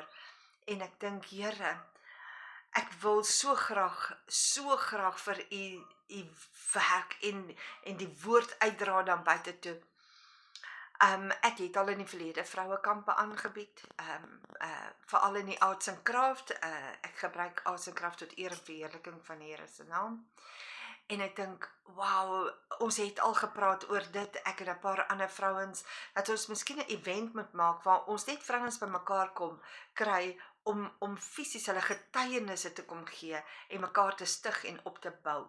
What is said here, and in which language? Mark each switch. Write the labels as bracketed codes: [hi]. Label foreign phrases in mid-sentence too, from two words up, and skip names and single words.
[af] En ek dink, Here, ek wil so graag vir u werk en die woord uitdra dan buite toe. Ek het al in die verlede vrouekampe aangebied, veral in die [en] arts and craft. [af] Ek gebruik [en] arts and craft [af] tot eer en verheerliking van die Here se naam. En ek dink, wow, ons het al gepraat oor dit, ek en 'n paar ander vrouens, dat ons miskien 'n event moet maak waar ons net vrouens bymekaar kom kry om fisies hulle getuienisse te kom gee en mekaar te stig en op te bou.